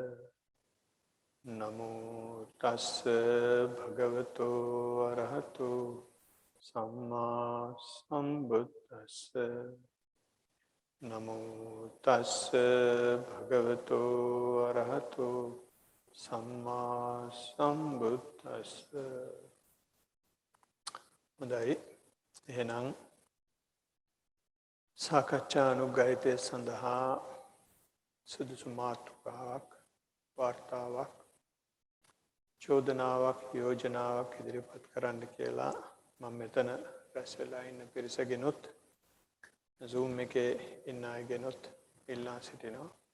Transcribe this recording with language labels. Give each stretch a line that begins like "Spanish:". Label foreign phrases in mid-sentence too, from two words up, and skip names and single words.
Pali: Namo tassa bhagavato arahato samma sambuddhassa. Namo tassa bhagavato arahato samma sambuddhassa.
Sinhala: හොඳයි. එහෙනම් සාකච්ඡා අනුග්‍රහිතය සඳහා සුදුසු මාතෘකාවක්, වාර්තාවක්, චෝදනාවක්, යෝජනාවක් ඉදිරිපත් කරන්න කියලා මම මෙතන රැස් වෙලා ඉන්න පිරිසගෙනුත් Zoom එකේ ඉන්න අයගෙනුත් ඉල්ලා සිටිනවා.